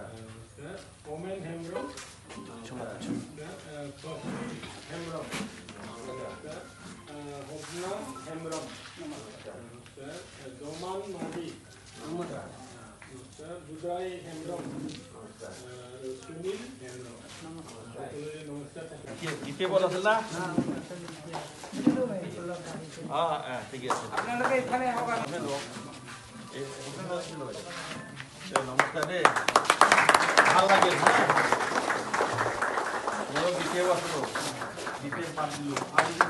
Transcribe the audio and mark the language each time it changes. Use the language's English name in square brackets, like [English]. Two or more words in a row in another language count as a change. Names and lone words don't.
[Assamese] ওমেন হেমব্রম, নমস্কার। হেমব্রম, নমস্কার। হবনা হেমব্রম, নমস্কার। জোমান মার্ডি, নমস্কার। দুদাই হেমব্রম, নমস্কার। সুনীল হেমব্রম, নমস্কার। নমস্কার। বিপিএফত আছিল না? ঠিক আছে। আপোনালোকে ইফালে আহক। নমস্কাৰ দেই, ভাল লাগিল। মই বিপিএফ আছিলোঁ, বিপিএফ বাদ দিলোঁ।